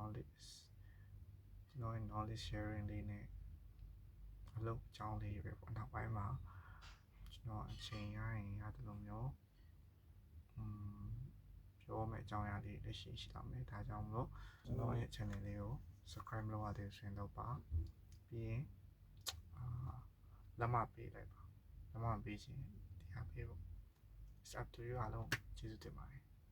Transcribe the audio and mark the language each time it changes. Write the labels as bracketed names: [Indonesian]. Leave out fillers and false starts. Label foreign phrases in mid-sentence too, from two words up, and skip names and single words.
[English] knowledge sharing [Burmese] လေးနဲ့အလုပ်အကြောင်းလေးပဲပေါ့နောက်ပိုင်းမှာကျွန်တော်အချိန်ရရင်ရတယ်လို့မျိုးပြောမယ့်အကြောင်းအရာလေးလက်ရှိရှိတာမယ်ဒါကြောင့်မလို့ကျွန်တော်ရဲ့ channel လေးကို subscribe လုပ်ရတဲ့ဆိုရင်လုပ်ပါပြီးရင်လက်မပေးလိုက်ပါလက်မပေးခြင်းဒီဟာပေးဖို့ [English] it's up to you [Burmese] အားလုံးကျေးဇူးတင်ပါတယ်